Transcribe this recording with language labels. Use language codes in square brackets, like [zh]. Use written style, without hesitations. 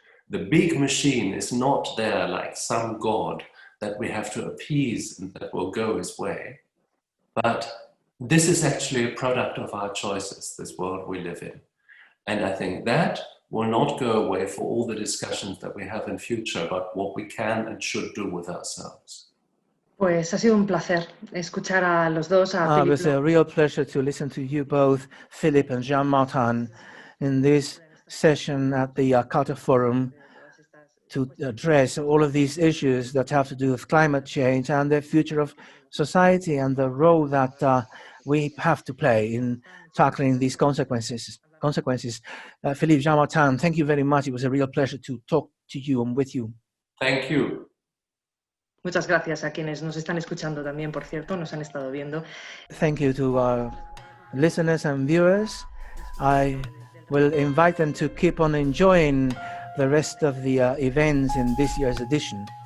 [en] The big machine is not there like some god that we have to appease and that will go his way. But this is actually a product of our choices, this world we live in. And I think that will not go away for all the discussions that we have in future about what we can and should do with ourselves. [es] Pues ha sido un placer escuchar a los dos, a [en] It Philipp was Blom. a real pleasure to listen to you both, Philipp and Jean Martin, in this session at the Culture Forum to address all of these issues that have to do with climate change and the future of society and the role that we have to play in tackling these consequences. Philipp, Jean Martin, thank you very much. It was a real pleasure to talk to you and with you. Thank you. [es] Muchas gracias a quienes nos están escuchando también, por cierto, nos han estado viendo. [en] Thank you to our listeners and viewers. I will invite them to keep on enjoying the rest of the events in this year's edition.